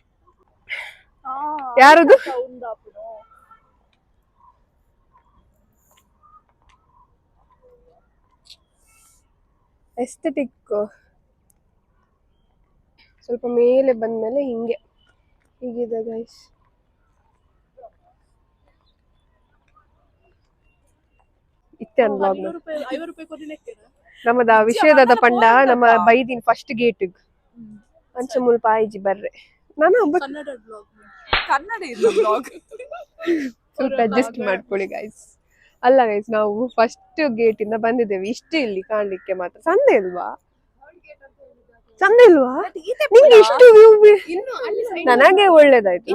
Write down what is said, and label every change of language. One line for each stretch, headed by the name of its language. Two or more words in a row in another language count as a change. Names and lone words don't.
Kannada: ಯಾರದು? ಎಸ್ಥೆಟಿಕ್. ಸ್ವಲ್ಪ ಮೇಲೆ ಬಂದ್ಮೇಲೆ ಹೀಗಿದೆ ಗೈಸ್.
Tulu: ಇತ್ತೆ ಅನ್ಲಾಗ್ ನಮ್ಮದ ವಿಷಯದ ಪಂಡ ನಮ್ಮ ಬೈದಿನ್
English: first gate
Tulu: ಅಂಚ ಮುಲ್ಪ ಆಯ್ಜಿ ಬರ್ರೆ.
Kannada: ನಾನು ಸ್ವಲ್ಪ ಅಡ್ಜಸ್ಟ್ ಮಾಡ್ಕೊಳ್ಳಿ ಗೈಸ್. ಅಲ್ಲ ಗೈಸ್, ನಾವು
English: first gate
Kannada: ಇಂದ ಬಂದಿದ್ದೇವೆ. ಇಷ್ಟು ಇಲ್ಲಿ ಕಾಣ್ಲಿಕ್ಕೆ ಮಾತ್ರ ಚಂದ ಇಲ್ವಾ? ನಿಂಗೆ ಇಷ್ಟು ನನಗೆ ಒಳ್ಳೇದಾಯ್ತು.